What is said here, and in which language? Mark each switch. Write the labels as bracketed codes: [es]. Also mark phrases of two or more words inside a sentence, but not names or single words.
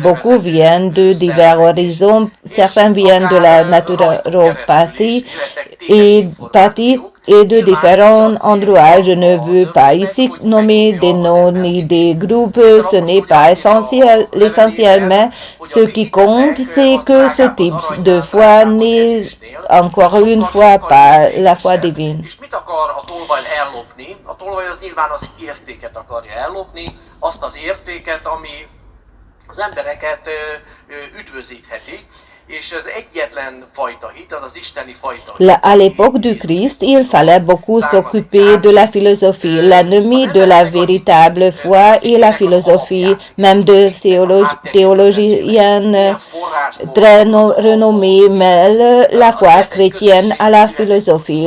[fr] Beaucoup viennent de divers horizons. Certains viennent de la naturopathie et de différents endroits. Je ne veux pas ici nommer des noms ni des groupes, ce n'est pas essentiel. L'essentiel, mais ce qui compte, c'est que ce type de foi n'est encore une fois pas la foi divine. [hu] És mit akar a tolvaj ellopni? A tolvaj az nyilván az értéket akarja ellopni, azt az értéket, ami az embereket üdvözítheti. [fr] À l'époque du Christ, il fallait beaucoup s'occuper de la philosophie. L'ennemi de la véritable foi et la philosophie, même de théologiennes très renommés, mêlent la foi chrétienne à la philosophie.